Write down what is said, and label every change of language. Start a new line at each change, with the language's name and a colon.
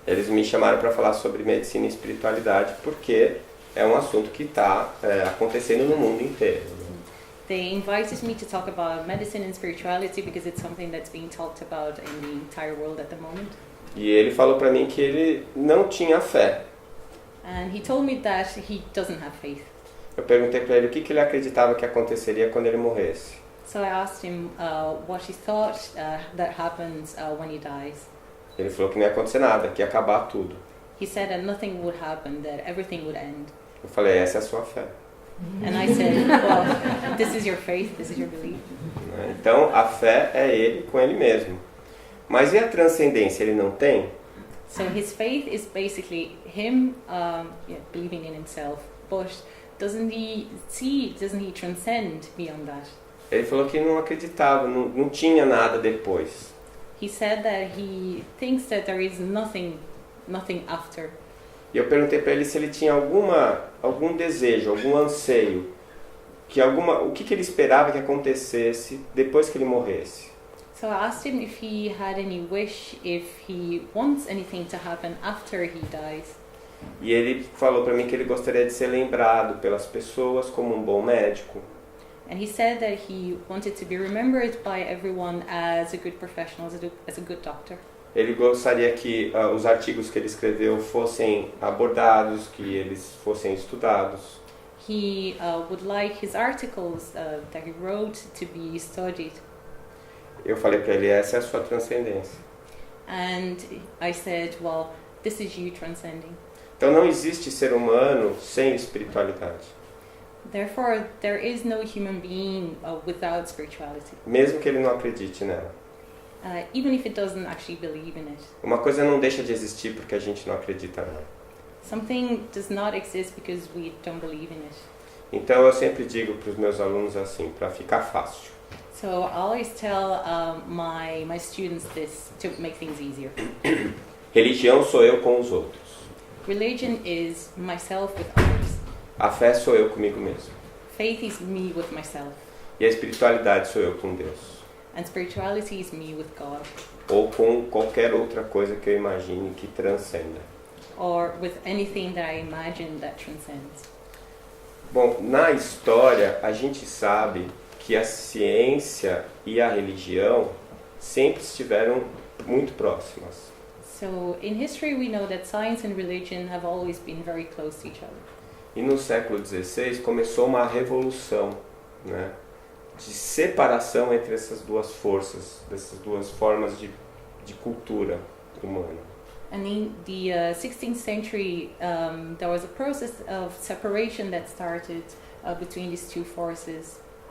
Portuguese: Eles me chamaram para falar sobre medicina e espiritualidade porque é um assunto que está acontecendo no mundo inteiro.
English: They invited me to talk about medicine and spirituality because it's something that's being talked about in the entire world at the moment.
Portuguese: E ele falou para mim que ele não tinha fé.
English: And he told me that he doesn't have faith.
Portuguese: Eu perguntei para ele o que ele acreditava que aconteceria quando ele morresse.
English: So I asked him what he thought that happens when he dies.
Portuguese: Ele falou que não ia acontecer nada, que ia acabar tudo.
English: He said that nothing would happen, that everything would end.
Portuguese: Eu falei, essa é a sua fé.
English: And I said, well, this is your faith, this is your belief.
Portuguese: Então, a fé é ele com ele mesmo. Mas e a transcendência, ele não tem?
English: So his faith is basically him believing in himself, but doesn't he transcend beyond that?
Portuguese: Ele falou que não acreditava, não tinha nada depois.
English: He said that he thinks that there is nothing after.
Portuguese: E eu perguntei para ele se ele tinha algum desejo, algum anseio, o que ele esperava que acontecesse depois que ele morresse.
English: So I asked him if he had any wish, if he wants anything to happen after he dies.
Portuguese: E ele falou para mim que ele gostaria de ser lembrado pelas pessoas como um bom médico.
English: And he said that he wanted to be remembered by everyone as a good professional, as a good doctor.
Portuguese: Ele gostaria que os artigos que ele escreveu fossem abordados, que eles fossem estudados.
English: He would like his articles that he wrote to be studied.
Portuguese: Eu falei para ele, essa é a sua transcendência.
English: And I said, well, this is you transcending.
Portuguese: Então não existe ser humano sem espiritualidade.
English: Therefore, there is no human being without spirituality.
Portuguese: Mesmo que ele não acredite nela.
English: Even if it doesn't actually believe in it.
Portuguese: Uma coisa não deixa de existir porque a gente não acredita nela.
English: Something does not exist because we don't believe in it.
Portuguese: Então eu sempre digo para os meus alunos assim, para ficar fácil.
English: So I always tell my students this to make things easier.
Portuguese: Religião sou eu com os outros.
English: Religion is myself with others.
Portuguese: A fé sou eu comigo mesmo.
English: faith is me with myself,
Portuguese: e a espiritualidade sou eu com Deus.
English: and spirituality is me with God,
Portuguese: Ou com qualquer outra coisa que eu imagine que transcenda.
English: or with anything that I imagine that transcends.
Portuguese: Bom, na história a gente sabe que a ciência e a religião sempre estiveram muito próximas.
English: So in history we know that science and religion have always been very close to each other.
Portuguese: E no século XVI começou uma revolução, né, de separação entre essas duas forças, dessas duas formas de cultura humana.
English: And in the 16th century, there was a process of separation that started between these two forces.